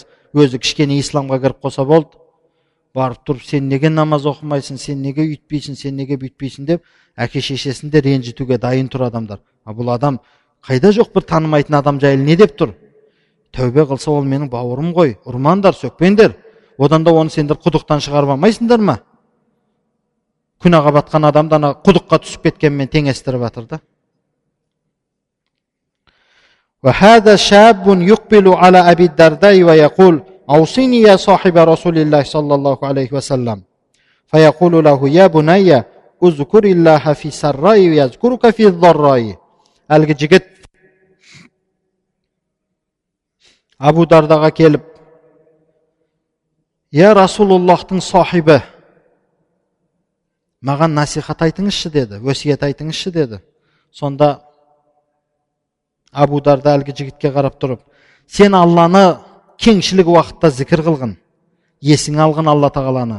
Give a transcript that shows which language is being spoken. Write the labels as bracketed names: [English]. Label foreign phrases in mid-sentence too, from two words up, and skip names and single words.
[Kazakh] Өзі кішкене исламға кіріп қоса болды. Барып тұрып, "Сен неге намаз оқымайсың, сен неге үйтпейсің, сен неге бүйтпейсің" деп әке-шешесін де ренжітуге дайын тұр адамдар. Бұл адам қайда жоқ бір танымайтын адам жайлы не деп тұр? "Тәубе қылса ол менің бауырым ғой, ұрмаңдар, сөкпеңдер. Одан да оны сендер құдықтан шығарып алмайсыңдар ма?" Күнәға батқан адамды ана құдыққа түсіп кеткенмен теңестіріп жатыр да. [Arabic] وهذا شاب يقبل على أبي الدرداء ويقول: "أوصني يا صاحب رسول الله صلى الله عليه وسلم." فيقول له: "يا بني اذكر الله في السراء يذكرك في الضراء." [Kazakh] Әлгі жігіт Абу Дардаға келіп: [Arabic] "يا رسول الله [Kazakh] сахибі, маған насихат айтыңызшы" деді, "өсиет айтыңызшы" деді. Сонда Абу Дарда әлгі жігітке қарап тұрып: "Сен Алланы кеңшілік уақытта зікір қылғын, есіңе алғын Алла Тағаланы.